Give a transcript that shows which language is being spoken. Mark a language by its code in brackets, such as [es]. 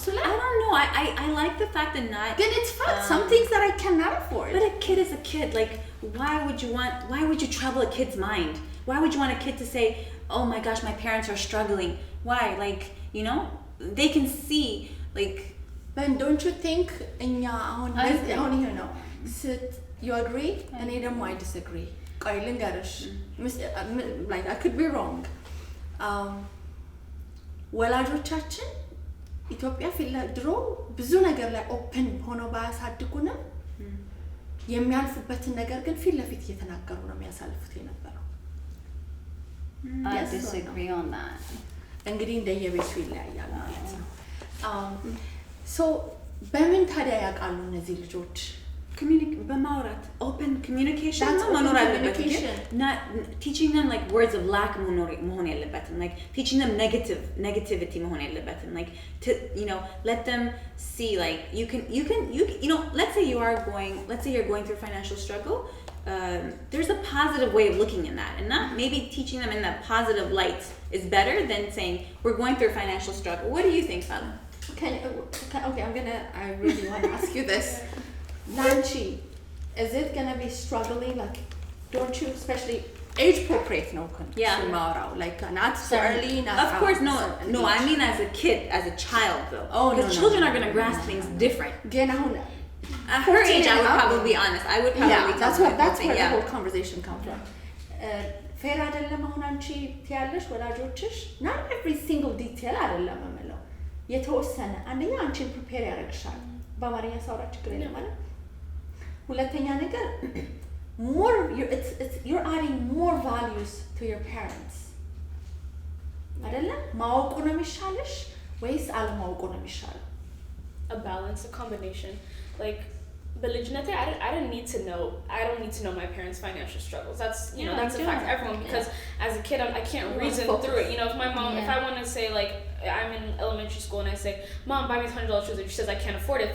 [en] I don't know I like the fact that not good it's fun some things that I cannot afford but a kid is a kid like why would you trouble a kid's mind why would you want a kid to say oh my gosh my parents are struggling why like they can see like but don't you think [am] እኛ አሁን [en] you know you agree and I disagree [am] ቆይ ልንገርሽ [en] like I could be wrong [am] ወላጆቻችን ኢትዮጵያ ድሮ ብዙ ነገር ላይ ኦፕን ሆኖ ባያሳድጉንም የሚያልፉበትን ነገር ግን ፊት ለፊት እየተናገሩ ነው የሚያሳልፉት የነበረው [en] I disagree on that [am] እንግዲህ እንደየቤቱ ይለያያል ማለት ነው [en] so [am] በምን ታዲያ ያውቃሉ እነዚህ ልጆች በማውራት [en] open communication መኖር አለበት not teaching them like words of lack [am] መሆን የለበትም [en] like teaching them negativity መሆን የለበትም like to let them see like you can let's say you're going through financial struggle there's a positive way of looking in that and not maybe teaching them in that positive light is better than saying we're going through a financial struggle what do you think Falan? Okay I really want to ask you this Lanchi is it gonna be struggling like don't you especially age appropriate no tomorrow like not so early not of course no I mean as a kid as a child though because children are gonna grasp things different at her age I would probably be honest I would probably that's where the whole conversation comes from fair [am] አይደለም አሁን አንቺ ትያለሽ ወላጆችሽ [en] not every single detail [am] አይደለም ማለት የተወሰነ አንደኛ አንቺን ፕሪፔር ያደርግሻል በአማርኛ ሳውራ ችግር የለም ማለት ሁለተኛ ነገር [en] more you're adding more values to your parents [am] አይደለ ማወቁ ነው የሚሻልሽ ወይስ አለማወቁ ነው የሚሻለው [en] a balance, a combination. Like, [am] በልጅነቴ [en] I don't need to know my parents' financial struggles. That's that's a fact for everyone because as a kid I can't reason through it. If my mom, if I want to say like I'm in elementary school and I say, Mom, buy me $100 shoes, and she says I can't afford it.